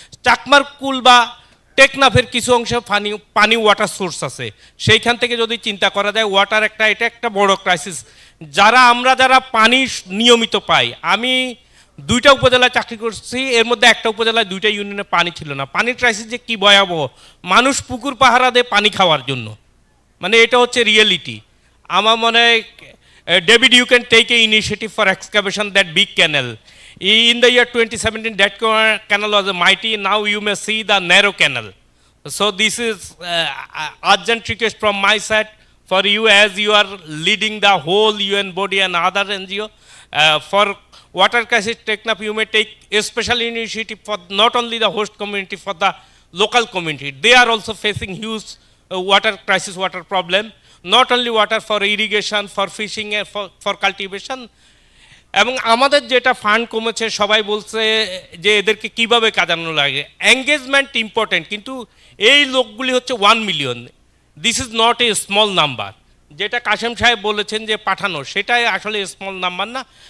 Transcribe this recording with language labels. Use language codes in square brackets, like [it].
[bn] চাকমার কুল বা টেকনাফের কিছু অংশে পানি ওয়াটার সোর্স আছে, সেইখান থেকে যদি চিন্তা করা যায়, ওয়াটার এটা একটা বড় ক্রাইসিস। আমরা যারা পানি নিয়মিত পাই, আমি 2টা উপজেলায় চাকরি করছি, এর মধ্যে একটা উপজেলায় 2টা ইউনিয়নে পানি ছিল না। পানির ক্রাইসিস যে কি ভয়াবহ, মানুষ পুকুর পাহারা দেয় পানি খাওয়ার জন্য, মানে এটা হচ্ছে রিয়েলিটি। আমার মনে হয় [en] David, you can take an initiative for excavation that big canal. In the year 2017, that canal was mighty. Now you may see the narrow canal. So this is urgent request from my side for you, as you are leading the whole UN body and other NGO. For water crisis Teknaf, you may take a special initiative for not only the host community, for the local community. They are also facing huge water crisis, water problem. Not only water, for irrigation, for fishing, for cultivation. [bn] এবং আমাদের যেটা fund কমেছে, সবাই বলছে যে এদেরকে কিভাবে কাজানো লাগে। এঙ্গেজমেন্ট ইম্পর্টেন্ট, কিন্তু এই লোকগুলি হচ্ছে 1 million. [en] This is not a small number. [bn] যেটা কাশেম সাহেব বলেছেন যে পাঠানো, সেটাই আসলে স্মল নাম্বার না।